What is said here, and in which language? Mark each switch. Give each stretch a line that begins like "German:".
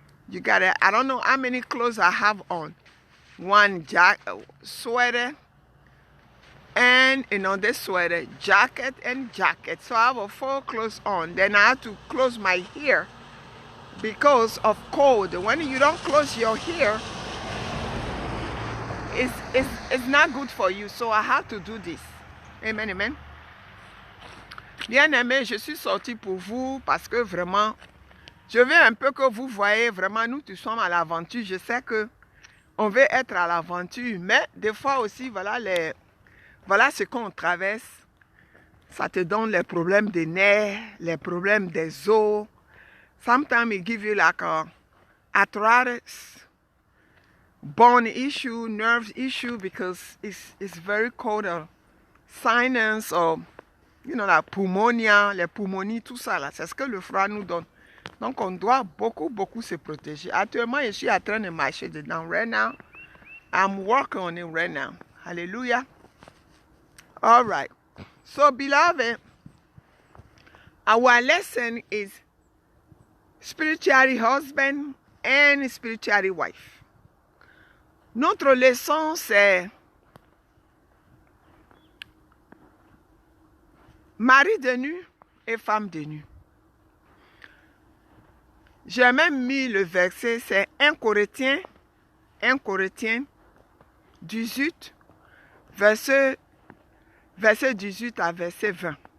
English: You gotta, I don't know how many clothes I have on. One sweater, and another sweater, jacket and jacket. So I have 4 clothes on. Then I have to close my hair because of cold. When you don't close your hair, it's not good for you. So I have to do this. Amen, amen.
French: Bien aimé, je suis sorti pour vous parce que vraiment, je veux un peu que vous voyez vraiment, nous tous sommes à l'aventure. Je sais que on veut être à l'aventure, mais des fois aussi, voilà ce qu'on traverse. Ça te donne les problèmes des nerfs, les problèmes des os.
English: Sometimes it give you like arthritis, bone issue, nerve issue, because it's very cold, sinus, or you know,
French: la pneumonia, les pneumonies, tout ça là, c'est ce que le froid nous donne. Donc on doit beaucoup se protéger. Actuellement, je suis en train de marcher dedans.
English: Right now, I'm working on it right now. Hallelujah. All right. So beloved, our lesson is spiritual husband and spiritual wife.
French: Notre leçon, c'est mari de nu et femme de nu. J'ai même mis le verset, c'est 1 Corinthiens 18, verset 18 à verset 20.